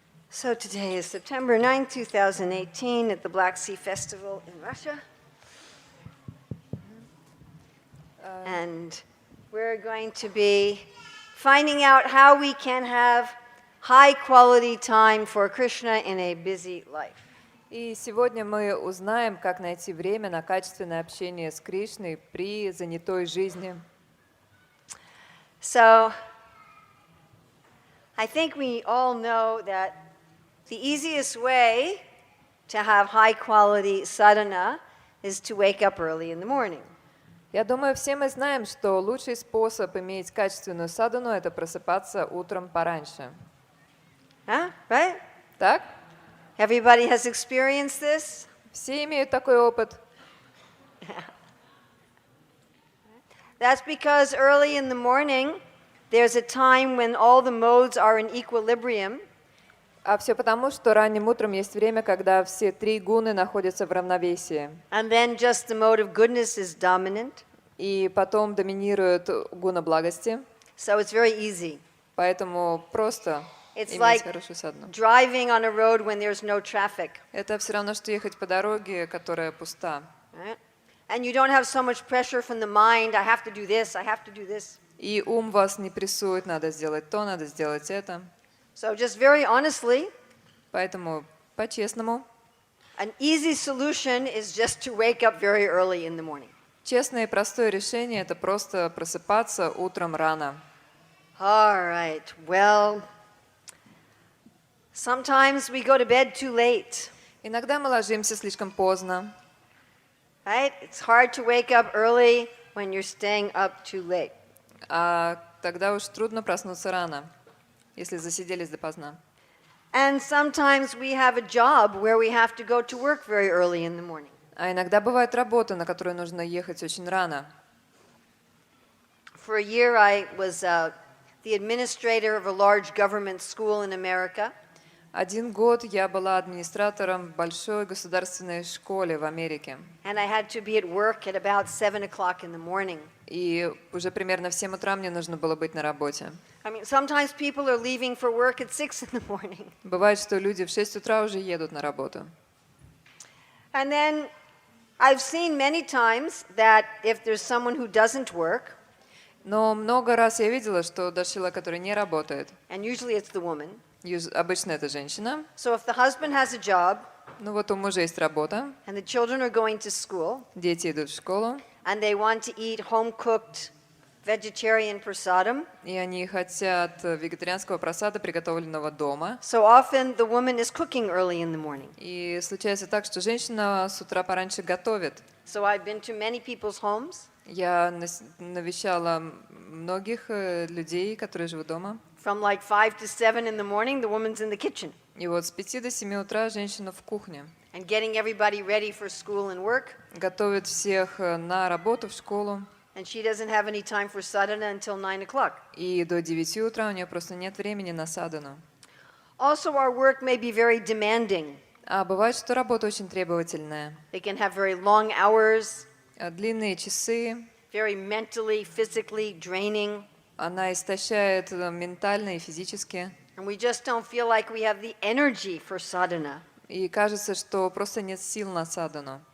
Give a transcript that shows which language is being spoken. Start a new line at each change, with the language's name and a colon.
English: So today is September 9, 2018 at the Black Sea Festival in Russia. And we're going to be finding out how we can have high quality time for Krishna in a busy life.
Russian: И сегодня мы узнаем, как найти время на качественное общение с Кришной при занятой жизни.
English: So, I think we all know that the easiest way to have high quality sadhana is to wake up early in the morning.
Russian: Я думаю, все мы знаем, что лучший способ иметь качественную садхану – это просыпаться утром пораньше.
English: Huh? Right?
Russian: Так?
English: Everybody has experienced this?
Russian: Все имеют такой опыт.
English: That's because early in the morning, there's a time when all the modes are in equilibrium.
Russian: А все потому, что ранним утром есть время, когда все три гуны находятся в равновесии.
English: And then just the mode of goodness is dominant.
Russian: И потом доминирует гуна благости.
English: So it's very easy.
Russian: Поэтому просто
English: It's
Russian: иметь
English: like
Russian: хорошую садхану.
English: driving on a road when there's no traffic.
Russian: Это все равно, что ехать по дороге, которая пуста.
English: Right? And you don't have so much pressure from the mind, I have to do this, I have to do this.
Russian: И ум вас не прессует, надо сделать то, надо сделать это.
English: So just very honestly,
Russian: Поэтому, по-честному,
English: an easy solution is just to wake up very early in the morning.
Russian: честное и простое решение – это просто просыпаться утром рано.
English: All right, well, sometimes we go to bed too late.
Russian: Иногда мы ложимся слишком поздно.
English: Right? It's hard to wake up early when you're staying up too late.
Russian: А тогда уж трудно проснуться рано, если засиделись допоздна.
English: And sometimes we have a job where we have to go to work very early in the morning.
Russian: А иногда бывает работа, на которую нужно ехать очень рано.
English: For a year, I was the administrator of a large government school in America.
Russian: 1 год я была администратором в большой государственной школе в Америке.
English: And I had to be at work at about 7 o'clock in the morning.
Russian: И уже примерно в 7 утра мне нужно было быть на работе.
English: I mean, sometimes people are leaving for work at 6 in the morning.
Russian: Бывает, что люди в 6 утра уже едут на работу.
English: And then I've seen many times that if there's someone who doesn't work,
Russian: Но много раз я видела, что даже человек, который не работает,
English: and usually it's the woman,
Russian: обычно это женщина,
English: so if the husband has a job,
Russian: ну вот у мужа есть работа,
English: and the children are going to school,
Russian: дети идут в школу,
English: and they want to eat home-cooked vegetarian prasadam,
Russian: и они хотят вегетарианского просада, приготовленного дома.
English: so often the woman is cooking early in the morning.
Russian: И случается так, что женщина с утра пораньше готовит.
English: So I've been to many people's homes.
Russian: Я навещала многих людей, которые живут дома.
English: From like 5 to 7 in the morning, the woman's in the kitchen.
Russian: И вот с 5 до 7 утра женщина в кухне.
English: And getting everybody ready for school and work.
Russian: Готовит всех на работу, в школу.
English: And she doesn't have any time for sadhana until 9 o'clock.
Russian: И до 9 утра у нее просто нет времени на садхану.
English: Also, our work may be very demanding.
Russian: А бывает, что работа очень требовательная.
English: They can have very long hours,
Russian: Длинные часы.
English: very mentally, physically draining.
Russian: Она истощает ментально и физически.
English: And we just don't feel like we have the energy for sadhana.
Russian: И кажется, что просто нет сил на садхану.